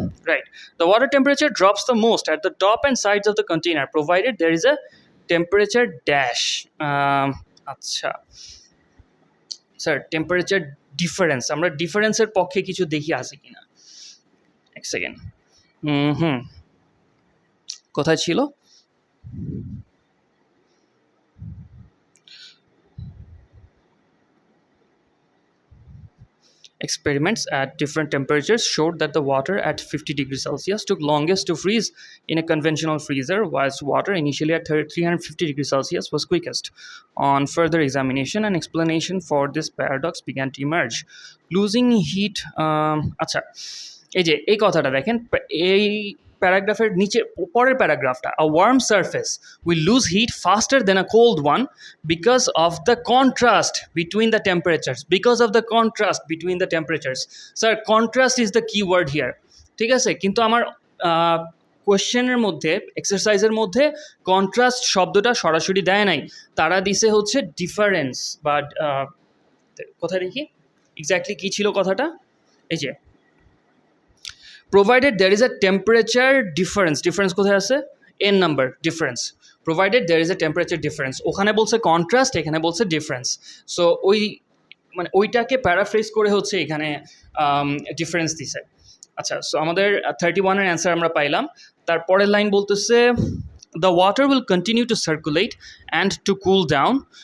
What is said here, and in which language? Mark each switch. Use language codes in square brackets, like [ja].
[en] Right, the water temperature drops the most at the top and sides of the container provided there is a temperature dash. [bn] আচ্ছা sir temperature difference, আমরা ডিফারেন্সের পক্ষে কিছু দেখি আছে কিনা, এক সেকেন্ড। কোথায় ছিল, [en] experiments at different temperatures showed that the water at 50 degrees Celsius took longest to freeze in a conventional freezer, whilst water initially at 350 degrees Celsius was quickest. On further examination, an explanation for this paradox began to emerge. Losing heat, [bn] আচ্ছা এই যে এই কথাটা দেখেন, এই প্যারাগ্রাফের নিচে পরের প্যারাগ্রাফটা, [en] a warm surface will lose heat faster than a cold one because of the contrast between the temperatures. Because of the contrast between the temperatures. Sir, contrast is the key word here. [bn] ঠিক আছে, কিন্তু আমার কোয়েশ্চেনের মধ্যে এক্সারসাইজের মধ্যে contrast শব্দটা সরাসরি দেয় নাই, তারা দিছে হচ্ছে ডিফারেন্স। বা কোথায় দেখি এক্স্যাক্টলি কী ছিল কথাটা, এই যে [en] provided there is a temperature difference, [bn] difference কোথায় আছে, [en] n number difference provided there is a temperature difference. [bn] ওখানে বলছে কন্ট্রাস্ট, এখানে বলছে ডিফারেন্স। সো ওই মানে ওইটাকে প্যারাফ্রেজ করে হচ্ছে এখানে ডিফারেন্স দিছে। আচ্ছা, সো আমাদের 31-এর অ্যান্সার আমরা পাইলাম। তারপরের লাইন বলতেছে [en] the water will continue to circulate and to cool down.